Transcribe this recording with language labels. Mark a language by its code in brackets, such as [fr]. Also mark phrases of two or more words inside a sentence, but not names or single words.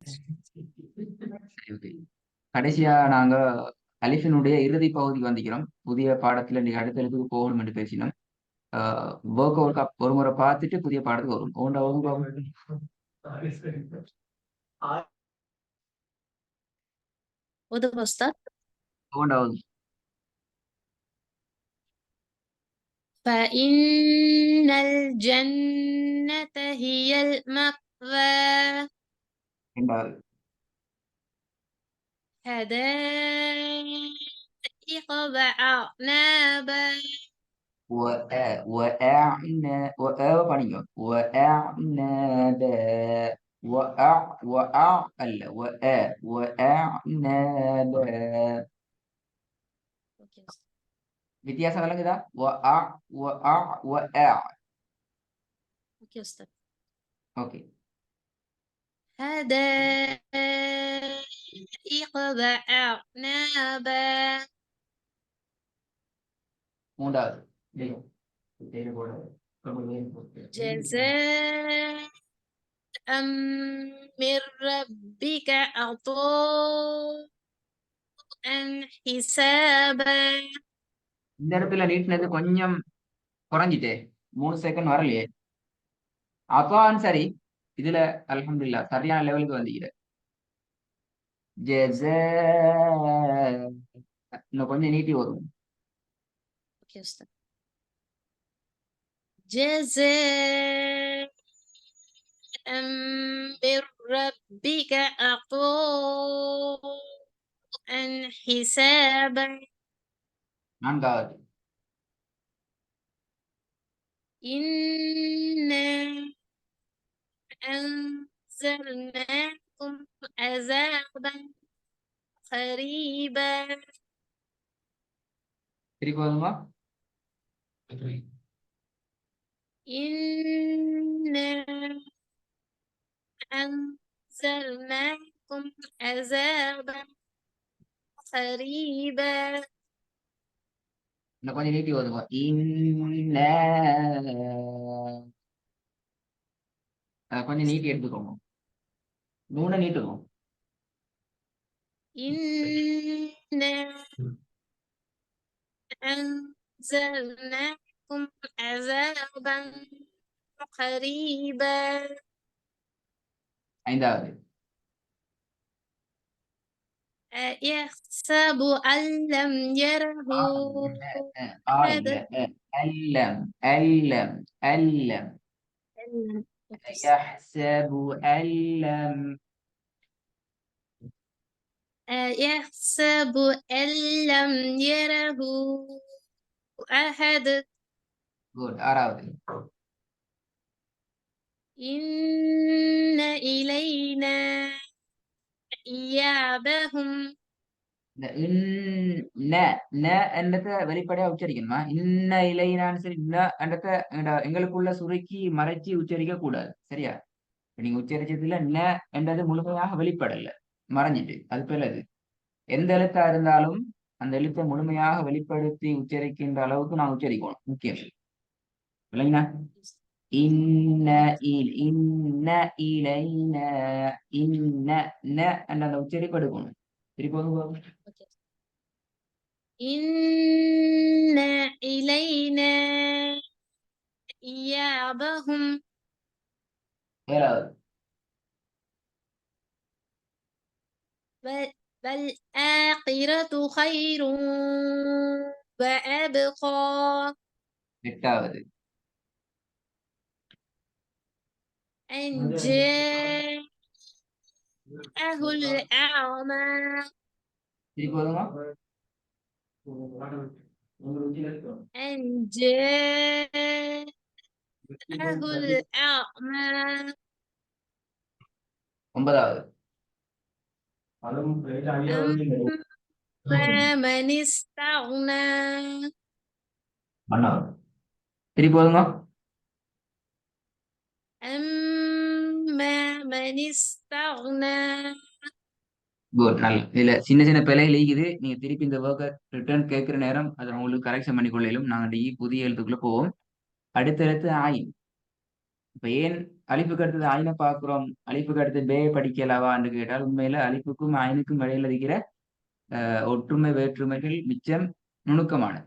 [ta] சரி, ஓகே. கடைசியா நாங்க அலிஃபினுடைய இறுதி பகுதிக்கு வந்திக்கிறோம். புதிய பாடத்துல நீங்க அடுத்த எழுத்துக்கு போகணும் என்று பேசினோம். ஒர்க் ஒரு முறை பார்த்துட்டு புதிய பாடத்துக்கு வரும். [ar] وده أستاذ. [ta] ஒன்றாவது [ar] فإن الجنة هي المأوى. [ta] இரண்டாவது [ar] حدائق وأعنابا. [ta] படிங்க. [ar] وأعنابا அல்ல وأعنابا. [ta] வித்தியாசம் விளங்குதா? [ar] أوكي أستاذ. [ta] ஓகே. [ar] حدائق وأعنابا. [ta] மூன்றாவது [ar] جزاء من ربك عطاء حسابا. [ta] இந்த இடத்துல நீட்டினது கொஞ்சம் குறைஞ்சிட்டே, 3 செகண்ட் வரலையே. அப்பான்னு சரி, இதுல அல்ஹம்துலில்லாஹ் சரியான லெவலுக்கு வந்தீங்க. இன்னும் கொஞ்சம் நீட்டி வரும். [ar] أوكي أستاذ. جزاء من ربك عطاء حسابا. [ta] நான்காவது [ar] إنا أنزلناكم عذابا قريبا. [ta] திருப்பி வருமா? [ar] إنا أنزلناكم عذابا قريبا. [ta] இன்னும் கொஞ்சம் நீட்டி வருமா? கொஞ்சம் நீட்டி எடுத்துக்கோங்க. நூனை நீட்டுக்கோங்க. [ar] إنا أنزلناكم عذابا قريبا. [ta] ஐந்தாவது [ar] يحسب أن لم يره أحد. ألم يحسب أن لم يحسب أن لم يره أحد. [ta] குட். ஆறாவது [ar] إن إلينا إيابهم. [ta] இந்த என்றத வெளிப்படையா உச்சரிக்கணுமா? [ar] إن إلينا [ta] சரி, என்றத எங்களுக்குள்ள சுருக்கி மறைச்சி உச்சரிக்க கூடாது. சரியா? நீங்க உச்சரிச்சதுல என்றது முழுமையாக வெளிப்படல, மறைஞ்சிட்டு. அது பிறகு எந்த எழுத்தா இருந்தாலும் அந்த எழுத்தை முழுமையாக வெளிப்படுத்தி உச்சரிக்கின்ற அளவுக்கு நான் உச்சரிக்கணும். முக்கியம். விளங்கினா? [ar] إن إن إلينا إن [ta] என்ற அந்த உச்சரிப்பு எடுக்கணும். திருப்பி [ar] إن إلينا إيابهم. [ta] ஏழாவது [ar] والآخرة خير وأبقى. [ta] எட்டாவது [ar] أن جاءه الأعمى. [ta] திருப்பி வருமா? [ar] أن جاءه الأعمى. [ta] ஒன்பதாவது [ar] أما من استغنى. [ta] திருப்பி வருமா? [ar] أما من استغنى. [ta] குட். நல்ல. இதுல சின்ன சின்ன பிழைகள் இருக்குது. நீங்க திருப்பி இந்த ஒர்க்கை ரிட்டர்ன் கேட்கிற நேரம் அதை உங்களுக்கு கரெக்ஷன் பண்ணி கொள்ளையிலும். நாங்கள் புதிய எழுத்துக்குள்ள போவோம். அடுத்த எழுத்து ஆயின். இப்ப ஏன் அலிஃபுக்கு அடுத்தது ஐனை பார்க்கிறோம், அலிஃபுக்கு அடுத்து பே படிக்கலவான்னு கேட்டால், உண்மையில அலிஃபுக்கும் ஐனுக்கும் இடையில இருக்கிற ஒற்றுமை வேற்றுமைகள் மிச்சம் நுணுக்கமானது.